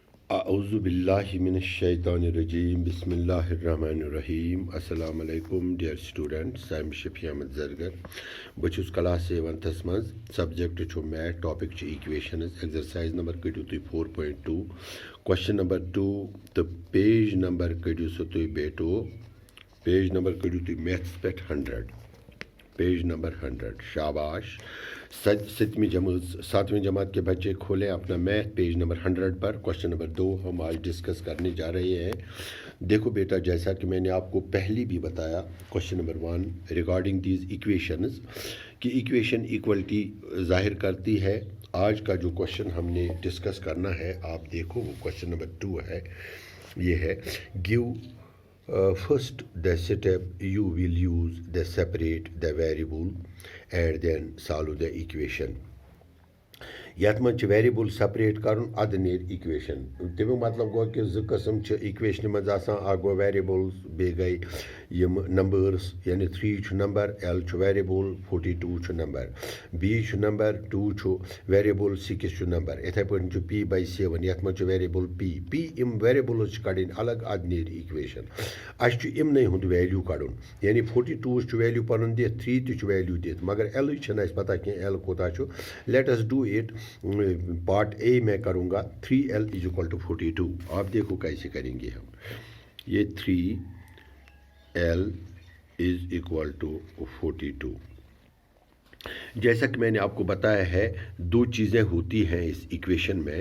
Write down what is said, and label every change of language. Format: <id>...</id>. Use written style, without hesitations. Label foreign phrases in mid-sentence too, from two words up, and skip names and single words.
<ar>أعوذ بالله من الشيطان الرجيم بسم الله الرحمن الرحيم السلام عليكم</ar> <en>dear students I am</en> <ks>शफी अहमद जरगर बचुस क्लास 7th मज सब्जेक्ट छु</ks> <en>math topic</en> <ks>छु</ks> <en>equations exercise number</en> <ks>कड़ियो तुई 4.2</ks> <en>question number</en> <ks>2 तो</ks> <en>page number</en> <ks>कड़ियो सो तुई बेटो</ks> <en>page number</en> <ks>कड़ियो तुई मैथ्स पे 100</ks> <en>page number</en> <ks>100 शाबाश।</ks> <hi>सातवीं जमात के बच्चे खोलें अपना मैथ पेज नंबर 100 पर।</hi> <en>question number</en> <hi>2 हम आज डिस्कस करने जा रहे हैं। देखो बेटा, जैसा कि मैंने आपको पहले भी बताया</hi> <en>question number</en> <hi>1</hi> <en>regarding these equations</en> <hi>कि इक्वेशन इक्वलिटी जाहिर करती है। आज का जो क्वेश्चन हमने डिस्कस करना है, आप देखो वो</hi> <en>question number</en> <hi>2 है। ये है</hi> <en>गिव first the step you will use the separate the variable and then solve the equation।</en> <ks>यथ मज</ks> <en>variable separate</en> <ks>कर अद नीर इक्वेशन। तमिक मतलब गो कि जो कस्म इक्वेशन मज गो वेरिएबल्स बे गई यम नंबर्स यानी 3 नंबर, एल वेरिएबल, 42 नंबर, बी नंबर, 2 वेरिएबल, 6 नंबर, इथे पे p/7 यथ मज वेरिएबल p इम वेरिएबल्स कड़न अलग अद नीर इक्वेशन। अस इमन हुंद वैल्यू कड़न यानी 42 वैल्यू पन दित, 3 वैल्यू दित, मगर एल पता कि एल कोता।</ks> <en>let us do it.</en> <hi>पार्ट ए मैं करूँगा 3l</hi> <en>is equal to</en> <hi>42। आप देखो कैसे करेंगे हम। ये 3l</hi> <en>is equal to</en> <hi>42। जैसा कि मैंने आपको बताया है, दो चीज़ें होती हैं इस इक्वेशन में।</hi>